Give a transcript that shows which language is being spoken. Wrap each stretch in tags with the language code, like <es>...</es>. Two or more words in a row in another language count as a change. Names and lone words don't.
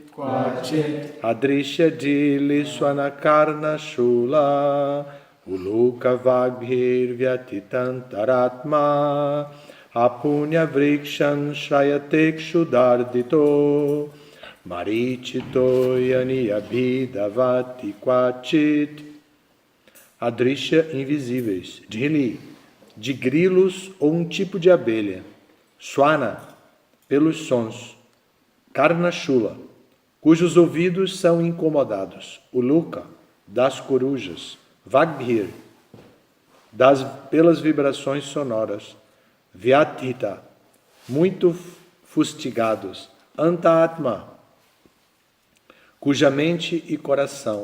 <sa>Adrisha Dili Swanakarna Shula, Uluka Vagbhir Vyatitantaratma, Apunya Vrikshan Shrayatek Shudardito, Marichito Yani Abhidhavati Kvachit.</sa> <pt>Adrisha invisíveis, Dhili, de grilos ou um tipo de abelha, Swana, pelos sons, Karnashula, cujos ouvidos são incomodados, Uluka, das corujas, Vagbhir, pelas vibrações sonoras, Vyathita, muito fustigados, Anta-atma, cuja mente e coração,</pt>